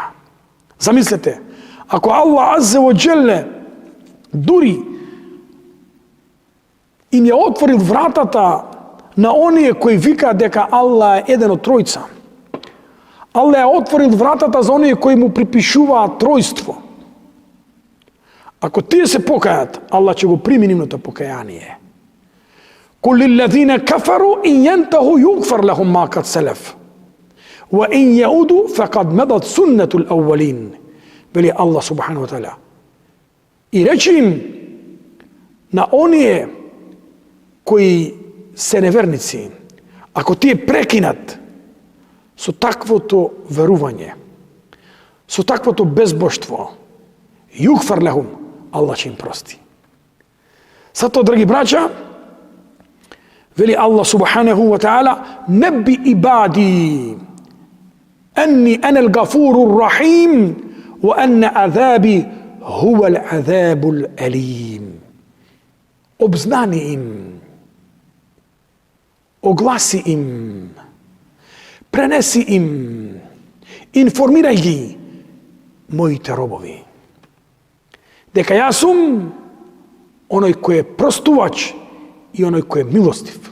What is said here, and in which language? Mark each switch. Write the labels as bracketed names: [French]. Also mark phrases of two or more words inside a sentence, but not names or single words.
[Macedonian] Замислете, ако Аллах [Arabic] عز وجل [Macedonian] дури им ја отворил вратата на оние кои викаат дека Аллах е еден од тројца, Аллах ја отворил вратата за оние кои му припишуваат тројство. Ако тие се покајат, Аллах ќе го прими нивното покаяние. [Arabic] قل للذين كفروا إن ينتهوا يغفر لهم ما قد سلف، وإن يعودوا فقد مضت سنة الأولين. [Macedonian] Вели Аллах [Arabic] سبحانه وتعالى: [Macedonian] и речи им на оние кои се неверници, ако тие прекинат со таквото верување, со таквото безбожство, [Arabic] يغفر لهم, [Macedonian] Аллах ќе им прости. Затоа, драги браќа, вели Аллах [Arabic] سبحانه وتعالى: نبئ عبادي أني أنا الغفور الرحيم وأن عذابي هو العذاب الأليم. [Macedonian] Обзнани им, огласи им, пренеси им, информирај ги, моите робови, дека јас сум оној кој е простувач и оној кој е милостив.